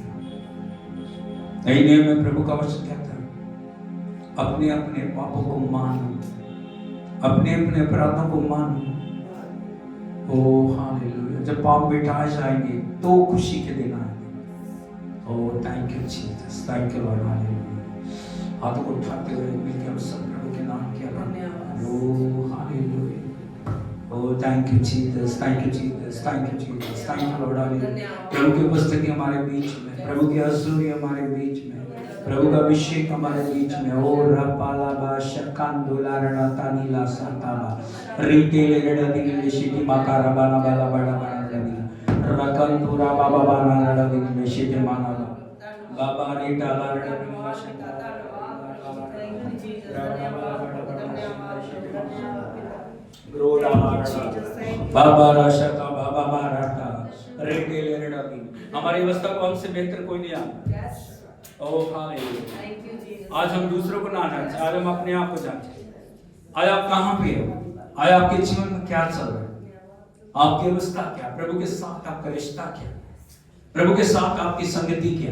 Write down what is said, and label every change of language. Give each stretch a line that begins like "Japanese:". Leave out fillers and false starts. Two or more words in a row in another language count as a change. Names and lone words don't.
Hindi: नई नियम में प्रभु का वचन कहता है अपने अपने पापों को मानो, अपने अपने अपराधों को मानो। ओ हालेलुया। जब पाप मिटाए जाएंगे तो खुशी के दिन आएंगे।
English: Oh thank you Jesus, thank you Lord.
Hindi: हालेलुया। हाथों को उठाते हुए मिलकर हम सब प्रभु के नाम की आराधना।
English: ओ हालेलुया। Oh, thank you Jesus, thank you Jesus, thank you Jesus, thank you Lord,
Hindi: हालेलुया। प्रभु की उपस्थिति हमारे बीच में, प्रभु की हजूरी हमारे बीच में, प्रभु का अभिषेक हमारे बीच में। ओ रपाला बा शकांदुला रणाता नीला साताबा रीते ले रडदी ले शिटी माकारा बाना बाला बड़ा बड़ा रडी रकंदुरा बाबा बाना रडदी ले शिटी माना बाबा रीटा ला रडदी ले शिटी बाबा राशा का बाबा माराटा रेटे ले रडादी। हमारी अवस्था को हमसे बेहतर कोई नहीं जानता। ओ हालेलुया। आज हम दूसरों को ना जांचें, आज हम अपने आप को जांचें। आज आप कहाँ पे हो? आज आपके जीवन में क्या चल रहा है? आपकी अवस्था क्या? प्रभु के साथ आपका रिश्ता क्या? प्रभु के साथ आपकी संगति क्या?